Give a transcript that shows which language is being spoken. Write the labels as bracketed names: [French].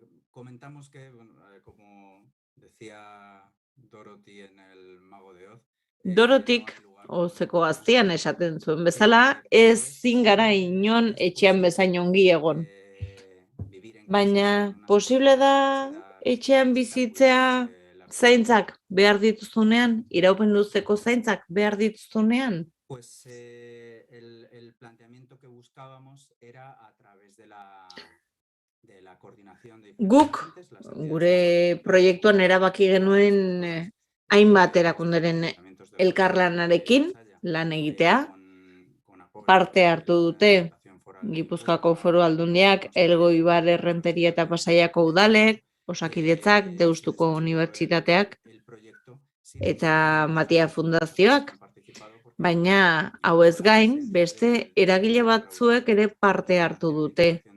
[Spanish] Comentamos que, como decía Dorothy en El Mago de Oz, [Basque] Dorotik, Ozeko Gaztean esaten zuen bezala, ezin gara inon etxean bezain ongi egon. Baina posible da etxean bizitzea zaintzak behar dituzunean, iraupen luzeko zaintzak behar dituzunean? [Spanish] Pues el planteamiento que buscábamos era a través de la coordinación de... [Basque] Guk, gure proiektuan erabaki genuen hainbat erakunderen elkarlanarekin lan egitea, parte hartu dute Gipuzkoako Foru Aldundiak, Elgoibar Errenteria eta Pasaiako udalek, Osakidetzak, Deustuko Unibertsitateak eta Matia Fundazioak, baina hau ez gain, beste eragile batzuek ere parte hartu dute.